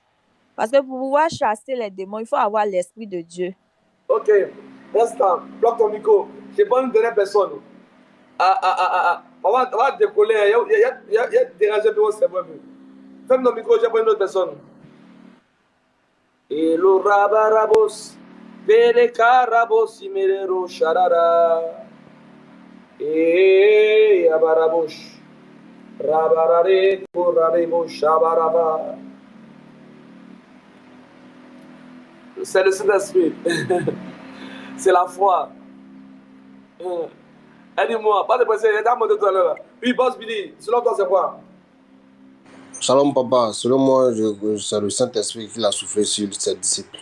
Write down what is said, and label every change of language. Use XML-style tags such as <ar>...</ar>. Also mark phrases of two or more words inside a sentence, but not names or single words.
<fr>Parce que pour pouvoir chasser les démons, il faut avoir l'Esprit de Dieu. Ok, reste là, bloque ton micro. Je n'ai pas une dernière personne. On va décoller. Il y a dérangé de votre cerveau. Ferme ton micro, j'ai pas une autre personne. Et le rabarabos, vere carabos, imerero sharara. Et abarabosh. Rabarare, korarebo, shabaraba. C'est le Saint-Esprit. C'est la foi. Aide-moi, pas de pression, il y a un mot de tout à l'heure. Oui, boss Billy, selon toi, c'est quoi? Shalom papa, selon moi, c'est le Saint-Esprit qui l'a soufflé sur ses disciples.</fr>